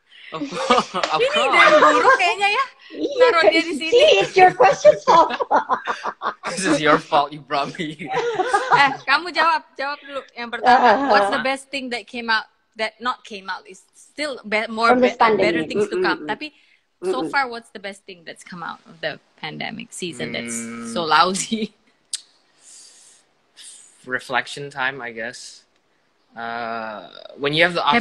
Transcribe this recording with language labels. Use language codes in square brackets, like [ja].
[id] Ini dari guru kayaknya ya. Naruh dia di sini. [en] It's your question, Sof. This is your fault, you brought me here. [id] Kamu jawab dulu yang pertama. [en] What's the best thing that came out? That not came out is still better things to come. [id] Tapi [en] so far, what's the best thing that's come out of the pandemic season that's so lousy? Reflection time, I guess. When you have the option.